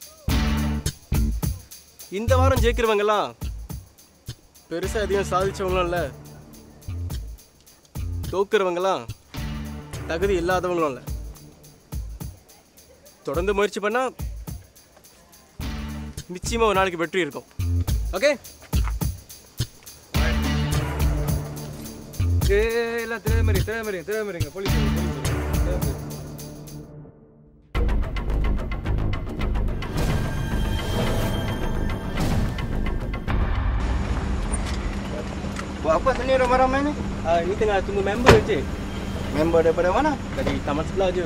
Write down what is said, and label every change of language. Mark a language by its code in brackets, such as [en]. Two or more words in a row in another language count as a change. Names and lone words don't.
[ta] இந்த வாரம் ஜெயிக்கிறவங்கெல்லாம் பெருசாக எதையும் சாதிச்சவங்களும் இல்லை, தோக்குறவங்களாம் தகுதி இல்லாதவங்களும் இல்லை. தொடர்ந்து முயற்சி பண்ணால் நிச்சயமாக ஒரு நாளைக்கு வெற்றி இருக்கும். ஓகே, எல்லாம் திரைமறிங்க போலீஸ். [ms] Buat apa sini ramai-ramai ni? Ni tengah tunggu member je. Member daripada mana? Dari taman sebelah je.